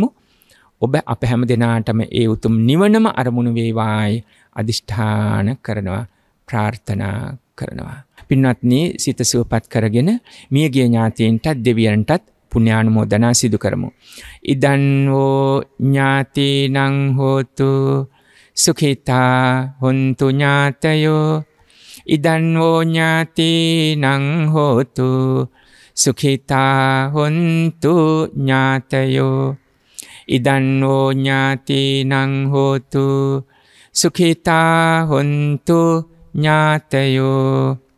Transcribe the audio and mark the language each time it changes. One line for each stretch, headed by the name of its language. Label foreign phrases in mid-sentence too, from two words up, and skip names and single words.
Sinhala: ඔබ අප හැම දෙනාටම ඒ උතුම් නිවනම අරමුණු වේවායි අදිෂ්ඨාන කරනවා ප්‍රාර්ථනා කරනවා. පින්වත්නි සිත සුවපත් කරගෙන මියගිය ඥාතීන්ටත් දෙවියන්ටත් පුණ්‍යානුමෝදනා සිදු කරමු.
Pali: ඉදන් වූ ඥාතීනං හෝතු සුඛිතා හොන්තු ඥාතයෝ ඉදන් වූ ඥාතීනං හෝතු සුඛිතා හොන්තු ඥාතයෝ ඉදන් වූ ඥාතීනං හෝතු සුඛිතා හොන්තු ඥාතයෝ